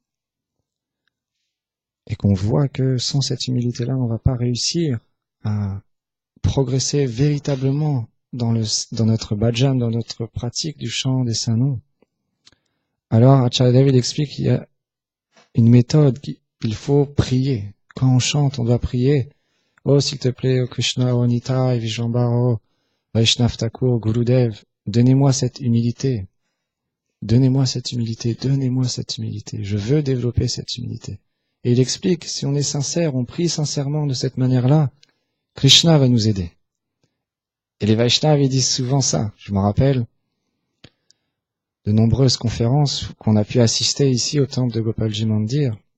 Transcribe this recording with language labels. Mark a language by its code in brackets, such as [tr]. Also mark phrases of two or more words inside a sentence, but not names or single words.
[fr] Et qu'on voit que sans cette humilité-là, on ne va pas réussir à progresser véritablement dans notre bhajan, dans notre pratique du chant des saints noms. Alors, Acharya Dev, il explique qu'il y a une méthode qu'il faut prier. Quand on chante, on doit prier. Oh, s'il te plaît, oh Krishna, oh Nitai, Vishvambara, oh Vaishnav Thakur, Gurudev, donnez-moi cette humilité. Donnez-moi cette humilité, donnez-moi cette humilité. Je veux développer cette humilité. Et il explique, si on est sincère, on prie sincèrement de cette manière-là, Krishna va nous aider. Et les Vaishnavas, ils disent souvent ça. Je me rappelle de nombreuses conférences qu'on a pu assister ici au temple de Gopalji Mandir.